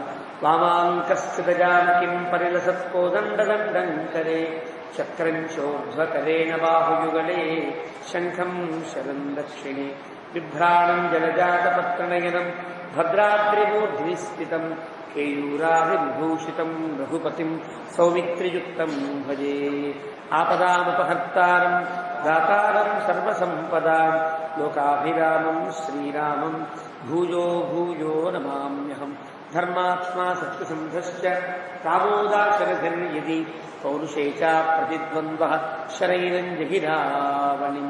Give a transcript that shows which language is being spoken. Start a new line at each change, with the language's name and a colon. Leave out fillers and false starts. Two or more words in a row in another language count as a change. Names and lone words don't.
Sanskrit: वामाङ्कस्थितजानकीं परिलसत्कोदण्डदण्डं करे चक्रं चोर्ध्वकरेण बाहुयुगले शङ्खं शरं दक्षिणे बिभ्राणं जलजातपत्रनयनं भद्राद्रिमूर्ध्नि स्थितं केयूराभिविभूषितं रघुपतिं सौमित्रियुक्तं भजे। ఆపదాముపహర్తారం దాతారం సర్వసంపదాం లోకాభిరామం శ్రీరామం భూయో భూయో నమామ్యహం. ధర్మాత్మా సత్యసంధశ్చ కామోదాశరథర్యది పౌరుషే చ ప్రతిద్వంద్వః శరైరం జగిరావణిం.